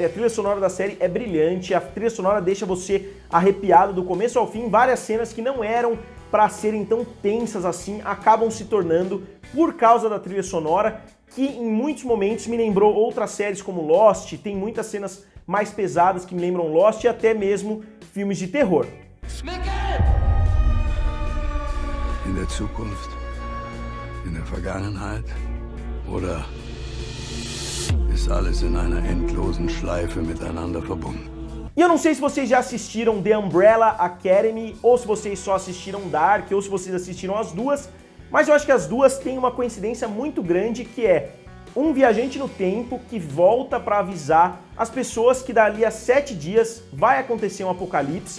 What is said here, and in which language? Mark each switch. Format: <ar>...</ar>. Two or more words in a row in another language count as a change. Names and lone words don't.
<pt>A trilha sonora da série é brilhante, a trilha sonora deixa você arrepiado do começo ao fim. Várias cenas que não eram para serem tão tensas assim acabam se tornando por causa da trilha sonora, que em muitos momentos me lembrou outras séries como Lost. Tem muitas cenas mais pesadas que me lembram Lost e até mesmo filmes de terror.</pt> <de>In der Zukunft? In der Vergangenheit? Oder ist alles in einer endlosen Schleife miteinander verbunden?</de> <pt>E eu não sei se vocês já assistiram The Umbrella Academy, ou se vocês só assistiram Dark, ou se vocês assistiram as duas, mas eu acho que as duas têm uma coincidência muito grande, que é um viajante no tempo que volta para avisar as pessoas que dali a 7 dias vai acontecer um apocalipse.</pt>